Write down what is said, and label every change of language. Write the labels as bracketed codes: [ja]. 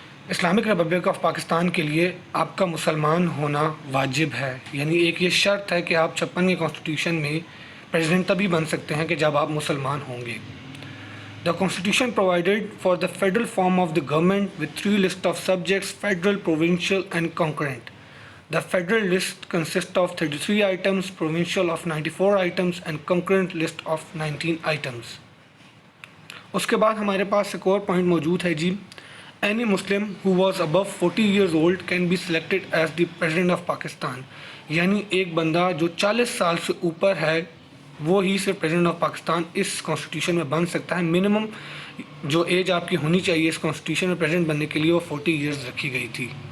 [ur] Islamic republic of Pakistan کے لیے آپ کا مسلمان ہونا واجب ہے، یعنی ایک یہ شرط ہے کہ آپ 56 کے کانسٹیٹیوشن میں پریزیڈنٹ تبھی بن سکتے ہیں کہ جب آپ مسلمان ہوں گے۔ [en] The Constitution provided for the federal form of the government with 3 lists of subjects: federal, provincial and concurrent. The federal list consists of 33 items, provincial of 94 items and concurrent list of 19 items. [ur] اس کے بعد ہمارے پاس ایک اور point موجود ہے جی، [en] any Muslim who was above 40 years old can be selected as the president of Pakistan، [ur] یعنی ایک بندہ جو 40 سال سے اوپر ہے وہ ہی صرف president of Pakistan اس constitution میں بن سکتا ہے۔ منیمم جو ایج آپ کی ہونی چاہیے اس کانسٹیٹیوشن میں پریزیڈنٹ بننے کے لیے وہ 40 ایئرز رکھی گئی تھی۔